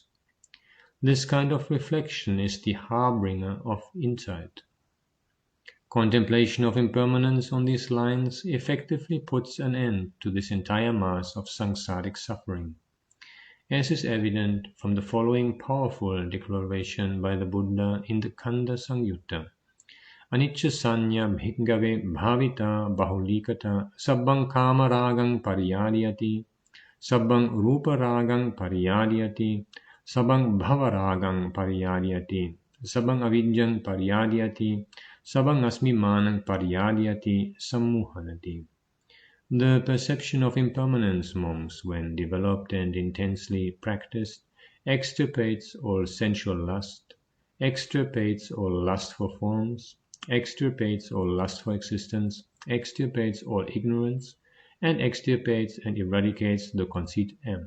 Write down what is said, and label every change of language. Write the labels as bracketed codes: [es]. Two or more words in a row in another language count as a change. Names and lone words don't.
[en] This kind of reflection is the harbinger of insight. Contemplation of impermanence on these lines effectively puts an end to this entire mass of samsaric suffering, as is evident from the following powerful declaration by the Buddha in the Khanda Samyutta. [pi] Anicca sanya bhikkhave bhavita bahulikata sabbang kama ragam pariyadiyati sabbang rupa ragam pariyadiyati sabbang bhava ragam pariyadiyati sabbang avidyang pariyadiyati sabbang asmimanang pariyadiyati sammuhanati. [en] The perception of impermanence, monks, when developed and intensely practiced, extirpates all sensual lust, extirpates all lust for forms, extirpates all lust for existence, extirpates all ignorance, and extirpates and eradicates the conceit M.